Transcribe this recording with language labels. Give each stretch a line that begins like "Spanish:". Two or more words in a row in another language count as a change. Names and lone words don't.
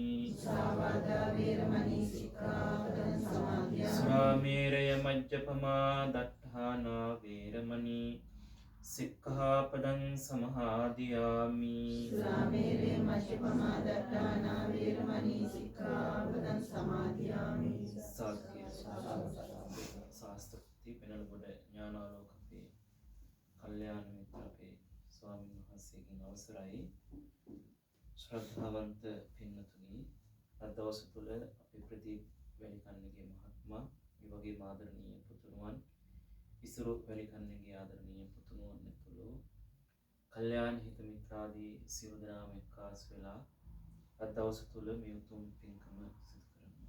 Pali: සාවාදා වේරමණී සික්ඛාපදං සමාදියාමි සුරාමේරය මජ්ජපමා දට්ඨානා වේරමණී සික්ඛාපදං සමාදියාමි සුරාමේරේ මජ්ජපමා දට්ඨානා වේරමණී සික්ඛාපදං සමාදියාමි
Sinhala: සාක්‍ය ශාස්ත්‍රපති පෙනලගොඩ ඥානාලෝක අපේ කල්යාණ මිත්‍ර අපේ ස්වාමීන් වහන්සේගෙන් අවසරයි ශ්‍රද්ධාවන්ත පින්නතුනි අද දවස තුළ අපේ ප්‍රදීප් වැලිකන්නගේ මහත්මයා මේ වගේ ආදරණීය පුතුණුවන් ඉසුරු වැලිකන්නගේ ආදරණීය පුතුණුවන් ඇතුළු කල්යාණ හිත මිත්‍රාදී සියලු දෙනාම එක්කාසු වෙලා අද දවස තුළ මේ උතුම් පින්කම සිදු කරනවා.